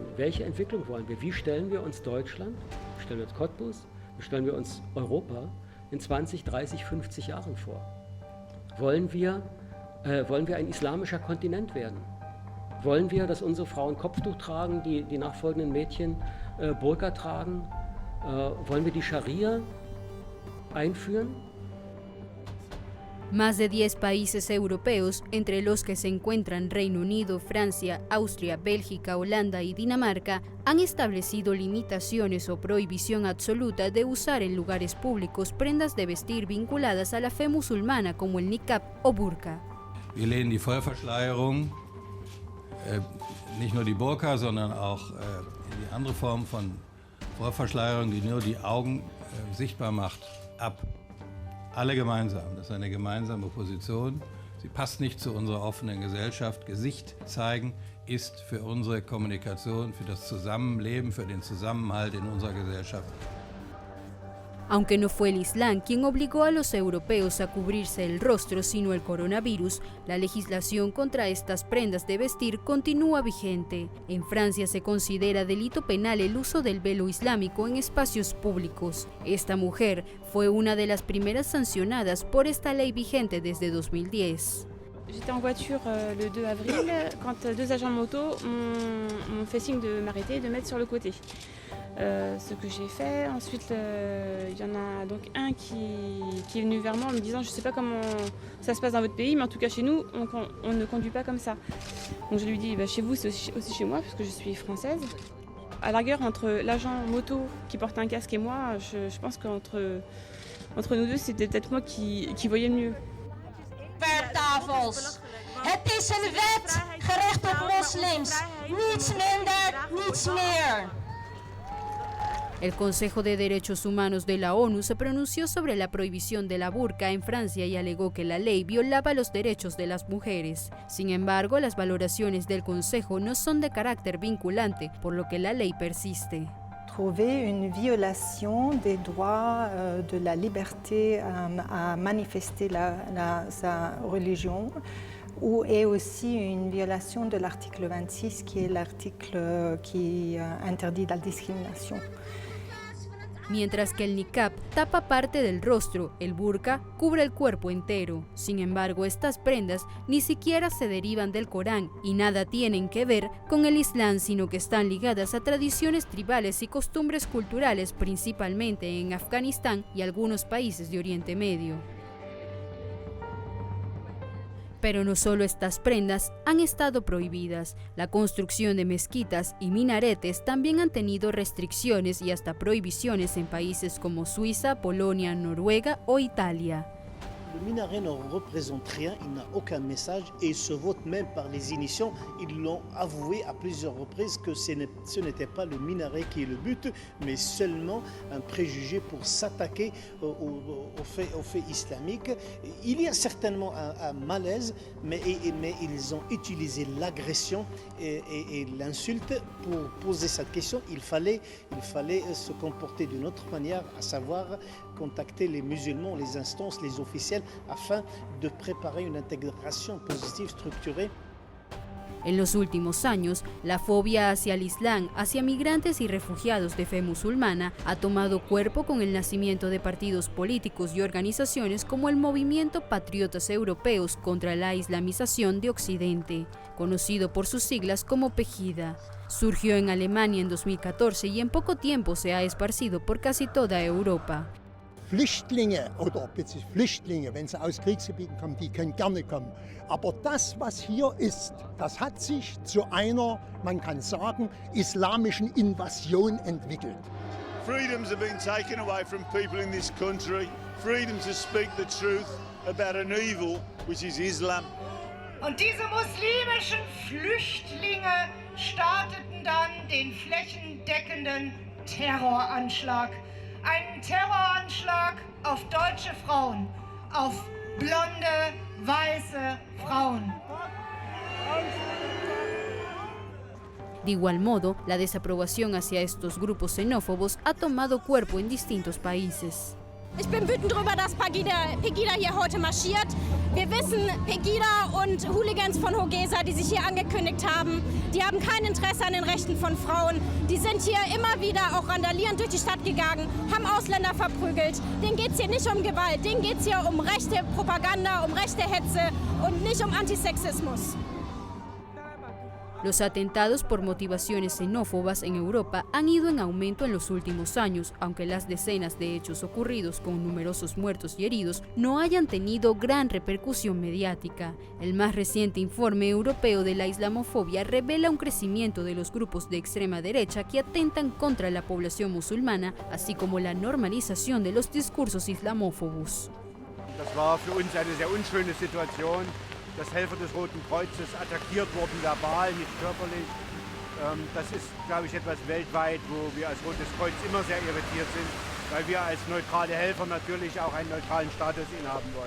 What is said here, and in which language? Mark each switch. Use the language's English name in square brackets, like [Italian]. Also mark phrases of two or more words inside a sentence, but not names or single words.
[German] Welche Entwicklung wollen wir? Wie stellen wir uns Deutschland, wie stellen wir uns Cottbus, wie stellen wir uns Europa in 20, 30, 50 Jahren vor? Wollen wir ein islamischer Kontinent werden? Wollen wir, dass unsere Frauen Kopftuch tragen, die nachfolgenden Mädchen Burka tragen? Wollen wir die Scharia einführen? [Spanish] Más de 10 países europeos, entre los que se encuentran Reino Unido, Francia, Austria, Bélgica, Holanda y Dinamarca, han establecido limitaciones o prohibición absoluta de usar en lugares públicos prendas de vestir vinculadas a la fe musulmana como el niqab o burka. [German] Wir lehnen die Vollverschleierung, nicht nur die Burka, sondern auch die andere Form von Vollverschleierung, die nur die Augen sichtbar macht, ab. alle gemeinsam. Das ist eine gemeinsame Position. Sie passt nicht zu unserer offenen Gesellschaft. Gesicht zeigen ist für unsere Kommunikation, für das Zusammenleben, für den Zusammenhalt in unserer Gesellschaft. [Spanish] Aunque no fue el Islam quien obligó a los europeos a cubrirse el rostro, sino el coronavirus, la legislación contra estas prendas de vestir continúa vigente. En Francia se considera delito penal el uso del velo islámico en espacios públicos. Esta mujer fue una de las primeras sancionadas por esta ley vigente desde 2010. [French] J'étais en voiture le 2 avril quand deux agents moto m'ont fait signe de m'arrêter et de mettre sur le côté. Ce que j'ai fait. Ensuite, il y en a donc un qui est venu vers moi en me disant je ne sais pas comment ça se passe dans votre pays, mais en tout cas chez nous, on ne conduit pas comme ça. Donc je lui dis chez vous, c'est aussi chez moi, parce que je suis française. À la rigueur, entre l'agent moto qui porte un casque et moi, je pense qu'entre nous deux, c'était peut-être moi qui voyais le mieux. [Dutch] Werktafels. Het is een wet gericht op moslims. Niets minder, niets meer. [Spanish] El Consejo de Derechos Humanos de la ONU se pronunció sobre la prohibición de la burka en Francia y alegó que la ley violaba los derechos de las mujeres. Sin embargo, las valoraciones del Consejo no son de carácter vinculante, por lo que la ley persiste. [French] Trouver une violation des droits de la liberté à manifester sa religion, ou est aussi une violation de l'article 26, qui est l'article qui interdit la discrimination. [Spanish] Mientras que el niqab tapa parte del rostro, el burka cubre el cuerpo entero. Sin embargo, estas prendas ni siquiera se derivan del Corán y nada tienen que ver con el Islam, sino que están ligadas a tradiciones tribales y costumbres culturales, principalmente en Afganistán y algunos países de Oriente Medio. Pero no solo estas prendas han estado prohibidas, la construcción de mezquitas y minaretes también han tenido restricciones y hasta prohibiciones en países como Suiza, Polonia, Noruega o Italia. [French] Le minaret ne représente rien, il n'a aucun message et il se vote même par les initiants. Ils l'ont avoué à plusieurs reprises que ce n'était pas le minaret qui est le but, mais seulement un préjugé pour s'attaquer aux faits islamiques. Il y a certainement un malaise, mais ils ont utilisé l'agression et l'insulte pour poser cette question. Il fallait se comporter d'une autre manière, à savoir contacter les musulmans, les instances, les officiels, afin de [Spanish] preparar una integración positiva estructurada. En los últimos años, la fobia hacia el Islam, hacia migrantes y refugiados de fe musulmana, ha tomado cuerpo con el nacimiento de partidos políticos y organizaciones como el Movimiento Patriotas Europeos contra la Islamización de Occidente, conocido por sus siglas como PEGIDA. Surgió en Alemania en 2014 y en poco tiempo se ha esparcido por casi toda Europa. [German] Flüchtlinge oder Flüchtlinge, wenn sie aus Kriegsgebieten kommen, die können gerne kommen. Aber das, was hier ist, das hat sich zu einer, man kann sagen, islamischen Invasion entwickelt. [English] Freedoms have been taken away from people in this country. Freedom to speak the truth about an evil, which is Islam. [German] Und diese muslimischen Flüchtlinge starteten dann den flächendeckenden Terroranschlag. Einen Terroranschlag auf deutsche Frauen, auf blonde, weiße Frauen. [Spanish] De igual modo, la desaprobación hacia estos grupos xenófobos ha tomado cuerpo en distintos países. [German] Ich bin wütend darüber, dass Pegida hier heute marschiert. Wir wissen, Pegida und Hooligans von Hogesa, die sich hier angekündigt haben, die haben kein Interesse an den Rechten von Frauen. Die sind hier immer wieder auch randalierend durch die Stadt gegangen, haben Ausländer verprügelt. Denen geht es hier nicht um Gewalt, denen geht es hier um rechte Propaganda, um rechte Hetze und nicht um Antisexismus. [Spanish] Los atentados por motivaciones xenófobas en Europa han ido en aumento en los últimos años, aunque las decenas de hechos ocurridos con numerosos muertos y heridos no hayan tenido gran repercusión mediática. El más reciente informe europeo de la islamofobia revela un crecimiento de los grupos de extrema derecha que atentan contra la población musulmana, así como la normalización de los discursos islamófobos. [German] Das war für uns eine sehr unschöne Situation, dass Helfer des Roten Kreuzes attackiert wurden, verbal, nicht körperlich. Das ist, glaube ich, etwas weltweit, wo wir als Rotes Kreuz immer sehr irritiert sind. weil wir als neutrale Helfer natürlich auch einen neutralen Status innehaben wollen.